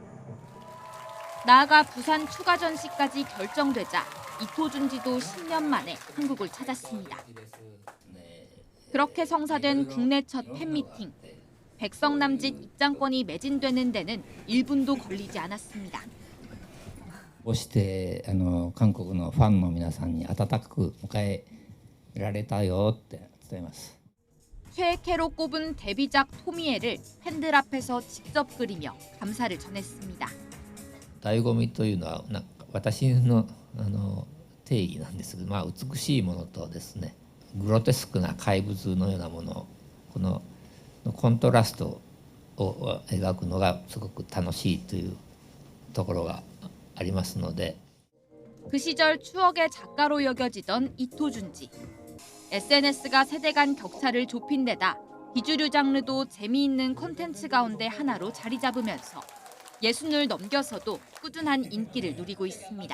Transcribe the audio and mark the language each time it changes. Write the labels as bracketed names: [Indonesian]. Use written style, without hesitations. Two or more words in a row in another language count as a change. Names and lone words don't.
[Korean] 나아가 부산 추가 전시까지 결정되자 이토 준지도 10년 만에 한국을 찾았습니다. 그렇게 성사된 국내 첫 팬미팅. 백성남짓 입장권이 매진되는 데는 1분도 걸리지 않았습니다. [Japanese] こうして韓国のファンの皆さんに温かく迎えられたよって伝えます。 [Korean] 최애캐로 꼽은 데뷔작 토미에를 팬들 앞에서 직접 그리며 감사를 전했습니다. [Japanese] 醍醐味というのは私の定義なんですけど、美しいものとですね、グロテスクな怪物のようなもの、このコントラストを描くのがすごく楽しいというところがありますので。 [Korean] 그 시절 추억의 작가로 여겨지던 이토 준지. SNS가 세대 간 격차를 좁힌 데다 비주류 장르도 재미있는 콘텐츠 가운데 하나로 자리 잡으면서 60을 넘겨서도 꾸준한 인기를 누리고 있습니다.